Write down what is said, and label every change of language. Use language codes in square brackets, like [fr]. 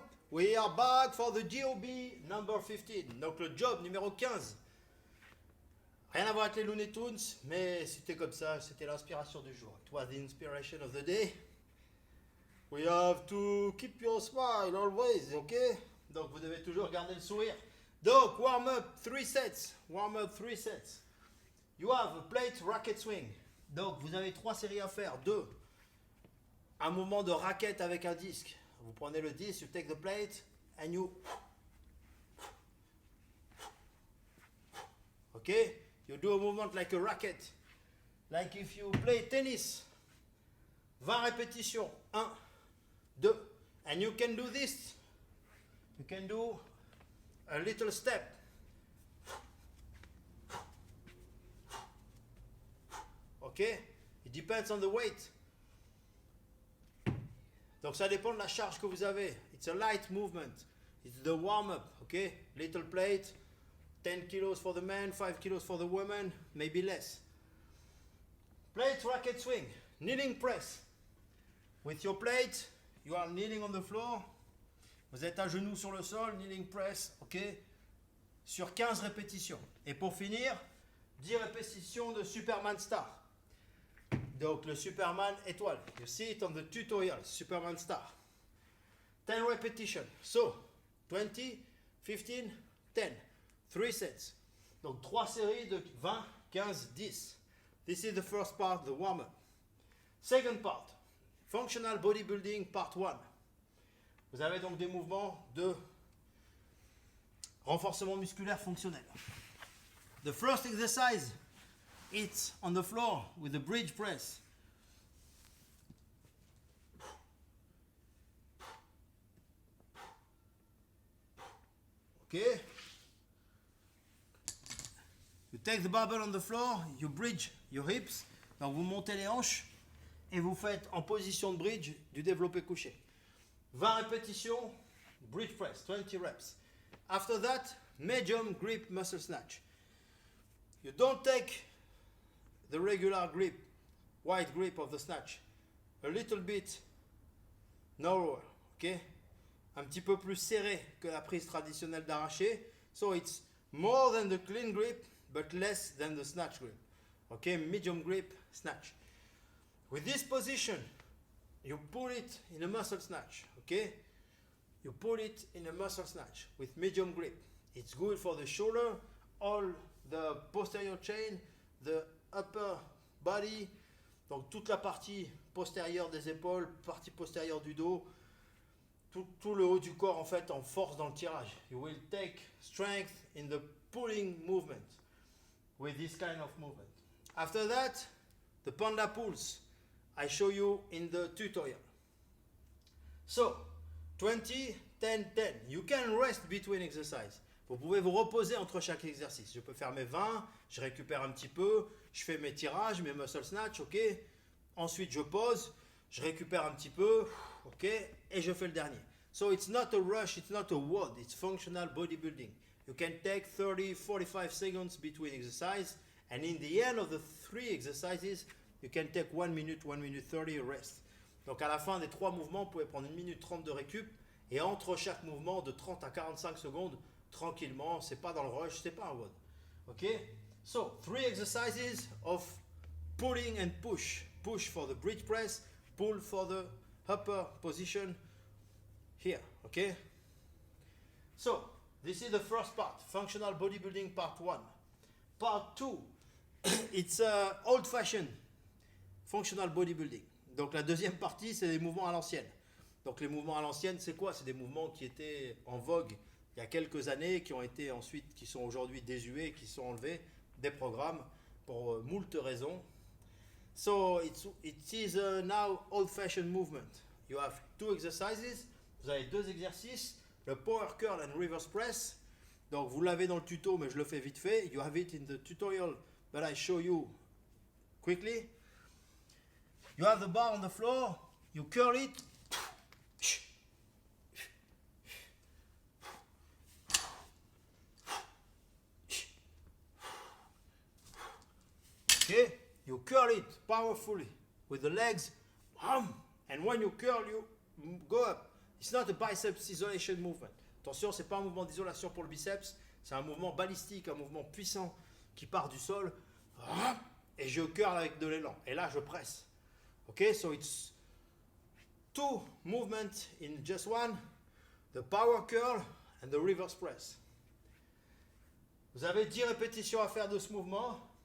[en] We are back for the job number 15. [fr] Donc le job numéro 15. Rien à voir avec les Looney Tunes, mais c'était comme ça, c'était l'inspiration du jour. [en] It was the inspiration of the day. We have to keep your smile always, ok? [fr] Donc vous devez toujours garder le sourire. [en] Donc warm up 3 sets. Warm up 3 sets. You have a plate racket swing. [fr] Donc vous avez 3 séries à faire. 2. Un mouvement de raquette avec un disque. Vous prenez le disque, [en] you take the plate and you. Ok? You do a movement like a racket. Like if you play tennis. 20 répétitions. 1, 2. And you can do this. You can do a little step. Okay? It depends on the weight. [fr] Donc ça dépend de la charge que vous avez. [en] It's a light movement. It's the warm-up. Okay? Little plate. 10 kilos for the man, 5 kilos for the woman, maybe less. Plate racket swing. Kneeling press. With your plate, you are kneeling on the floor. [fr] Vous êtes à genoux sur le sol, kneeling press, ok? Sur 15 répétitions. Et pour finir, 10 répétitions de Superman Star. Donc le Superman étoile. [en] You see it on the tutorial, Superman Star. 10 repetitions. So, 20, 15, 10. 3 sets. [fr] Donc 3 séries de 20, 15, 10. [en] This is the first part, the warm-up. Second part, functional bodybuilding part 1. [fr] Vous avez donc des mouvements de renforcement musculaire fonctionnel. [en] The first exercise, it's on the floor with the bridge press. Okay? You take the barbell on the floor, you bridge your hips. [fr] Donc vous montez les hanches et vous faites en position de bridge du développé couché. 20 répétitions, bridge press, 20 reps. [en] After that, medium grip muscle snatch. You don't take the regular grip, wide grip of the snatch. A little bit narrower, okay? [fr] Un petit peu plus serré que la prise traditionnelle d'arraché. [en] So it's more than the clean grip, but less than the snatch grip. Okay, medium grip snatch. With this position, you pull it in a muscle snatch. Okay, you pull it in a muscle snatch with medium grip. It's good for the shoulder, all the posterior chain, the upper body, [fr] donc toute la partie postérieure des épaules, partie postérieure du dos, tout le haut du corps en fait en force dans le tirage. [en] You will take strength in the pulling movement with this kind of movement. After that, the panda pulls. I show you in the tutorial. So, 20, 10, 10. You can rest between exercises. [fr] Vous pouvez vous reposer entre chaque exercice. Je peux faire mes 20, je récupère un petit peu, je fais mes tirages, mes muscle snatch, ok. Ensuite, je pose, je récupère un petit peu, ok, et je fais le dernier. [en] So, it's not a rush, it's not a WOD, it's functional bodybuilding. You can take 30, 45 seconds between exercises, and in the end of the 3 exercises, you can take 1 minute, 1 minute 30 rest. [fr] Donc à la fin des 3 mouvements, vous pouvez prendre 1 minute 30 de récup, et entre chaque mouvement de 30 à 45 secondes, tranquillement, c'est pas dans le rush, c'est pas un WOD. Ok? [en] So, 3 exercises of pulling and push. Push for the bridge press, pull for the upper position here. Okay? So, this is the first part, functional bodybuilding part 1. Part 2, it's old-fashioned functional bodybuilding. [fr] Donc la deuxième partie, c'est les mouvements à l'ancienne. Donc les mouvements à l'ancienne, c'est quoi? C'est des mouvements qui étaient en vogue il y a quelques années, qui ont été ensuite, qui sont aujourd'hui désuets, qui sont enlevés des programmes pour moult raisons. [en] So it is now old-fashioned movement. You have 2 exercises. [fr] Vous avez 2 exercices, [en] le power curl and reverse press. [fr] Donc vous l'avez dans le tuto, mais je le fais vite fait. [en] You have it in the tutorial, but I show you quickly. You have the bar on the floor, you curl it. Okay, you curl it powerfully with the legs, and when you curl, you go up. It's not a biceps isolation movement. [fr] Attention, c'est pas un mouvement d'isolation pour le biceps, c'est un mouvement balistique, un mouvement puissant qui part du sol, et je curl avec de l'élan. Et là, je presse. [en] Okay, so it's two movements in just one, the power curl and the reverse press. [fr] Vous avez 10 répétitions à faire de ce mouvement.